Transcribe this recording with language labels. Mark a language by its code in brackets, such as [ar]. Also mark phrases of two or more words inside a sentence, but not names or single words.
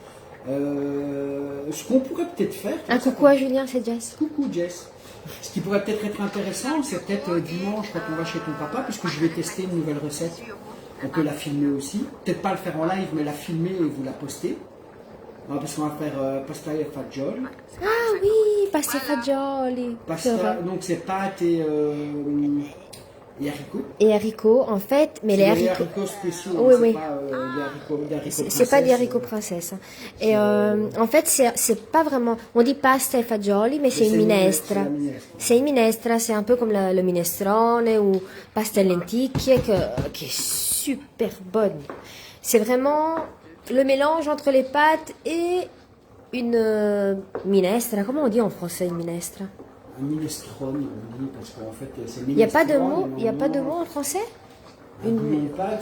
[fr] Ce qu'on pourrait peut-être faire. Un coucou à Julien, c'est Jess. Coucou Jess. Ce qui pourrait peut-être être intéressant, c'est peut-être dimanche quand on va chez ton papa, puisque je vais tester une nouvelle recette. On peut la filmer aussi. Peut-être pas le faire en live, mais la filmer et vous la poster. Parce qu'on va faire [it] pasta e fagioli. [fr] Ah oui, [it] pasta fagioli. [fr] C'est Pasta, vrai. donc c'est pâtes et haricots. Et haricots, en fait, mais les C'est des haricots. haricots spéciaux, Oui, hein, oui. c'est pas des haricots C'est pas des princesse, haricots princesse. Hein. Et en fait, c'est pas vraiment. On dit [it] pasta e fagioli, [fr] mais c'est une minestra. c'est la minestra. C'est une minestra, c'est un peu comme le minestrone ou [it] pasta e lenticchie [fr] qui est super bonne. C'est vraiment le mélange entre les pâtes et une minestra. Comment on dit en français une minestra? Un minestrone, on dit, parce qu'en fait c'est Il n'y a pas de minestrone, mot, et il y a pas de normalement, mot en français? Un bouillon de pâte,